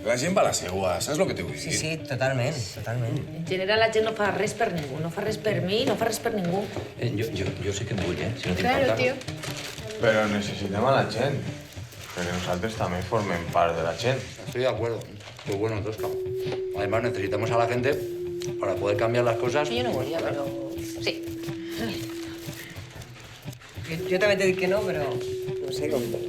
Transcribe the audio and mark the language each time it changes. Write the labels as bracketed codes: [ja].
[ca] La gent va a la seua, saps el que t'ho vull dir? Sí, totalment. En general, la gent no fa res per ningú. No fa res per mi, no fa res per ningú. Jo sí que em vull, si no [es] Claro, [ca] t'importa. [es] tío. [ca] Pero necesitem a la gent. Perquè nosaltres també formem part de la gent. [es] Estoy de acuerdo. Muy bueno, Tosca. Además, necesitamos a la gente para poder cambiar las cosas. [ca] Jo no volia, però... Sí. Jo també t'he dit que no, però no sé com...